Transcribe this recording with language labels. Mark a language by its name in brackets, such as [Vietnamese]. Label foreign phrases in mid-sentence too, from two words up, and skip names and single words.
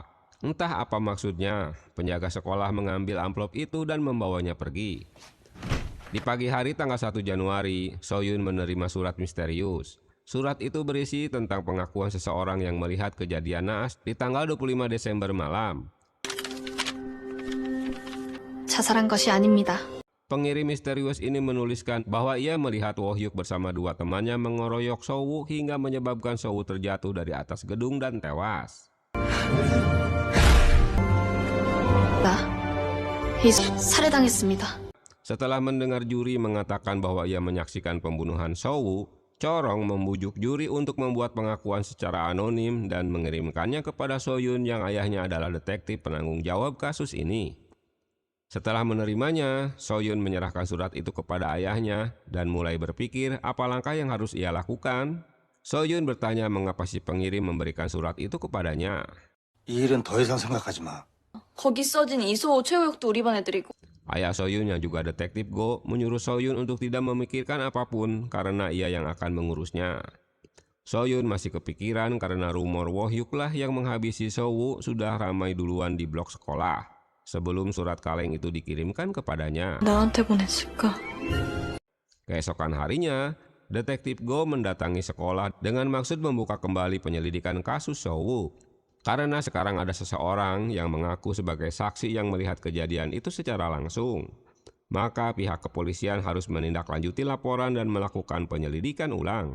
[Indonesian] Entah apa maksudnya, penjaga sekolah mengambil amplop itu dan membawanya pergi. Di pagi hari tanggal 1 Januari, Soyun menerima surat misterius. Surat itu berisi tentang pengakuan seseorang yang melihat kejadian naas di tanggal 25 Desember malam. [Korean] 자살한 것이 아닙니다. [Indonesian] Pengirim misterius ini menuliskan bahwa ia melihat Wohyuk bersama dua temannya mengeroyok Sowu hingga menyebabkan Sowu terjatuh dari atas gedung dan tewas. [Korean] 살해당했습니다. [Indonesian] Setelah mendengar juri mengatakan bahwa ia menyaksikan pembunuhan Sowu, Chorong membujuk juri untuk membuat pengakuan secara anonim dan mengirimkannya kepada Soyun yang ayahnya adalah detektif penanggung jawab kasus ini. Setelah menerimanya, Soyun menyerahkan surat itu kepada ayahnya dan mulai berpikir apa langkah yang harus ia lakukan. Soyun bertanya mengapa si pengirim memberikan surat itu kepadanya. [Korean] 이 일은 더 이상 생각하지 마. 거기 써진 이소호 최우혁도 우리 반 애들이고. [Indonesian] Ayah Soyun yang juga detektif Go menyuruh Soyun untuk tidak memikirkan apapun karena ia yang akan mengurusnya. Soyun masih kepikiran karena rumor Wohyuk lah yang menghabisi Sowu sudah ramai duluan di blok sekolah sebelum surat kaleng itu dikirimkan kepadanya. [Korean] 나한테 보냈을까? [Indonesian] Keesokan harinya, detektif Go mendatangi sekolah dengan maksud membuka kembali penyelidikan kasus Sowu. Karena sekarang ada seseorang yang mengaku sebagai saksi yang melihat kejadian itu secara langsung. Maka pihak kepolisian harus menindaklanjuti laporan dan melakukan penyelidikan ulang.